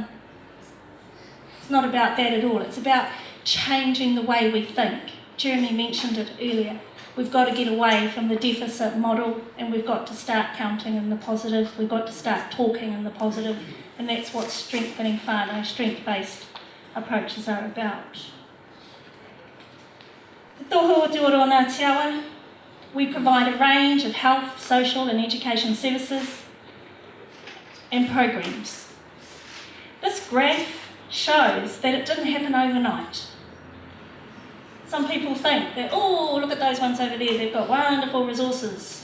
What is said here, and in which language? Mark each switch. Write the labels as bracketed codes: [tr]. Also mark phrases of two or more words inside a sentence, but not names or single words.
[en] It's not about that at all. It's about changing the way we think. Jeremy mentioned it earlier. We've got to get away from the deficit model and we've got to start counting in the positive. We've got to start talking in the positive, and that's what strengthening whānau, strength-based approaches are about. Te tohu o te ora o Ngāti Awa, we provide a range of health, social and education services and programs. This graph shows that it didn't happen overnight. Some people think that, oh, look at those ones over there, they've got wonderful resources.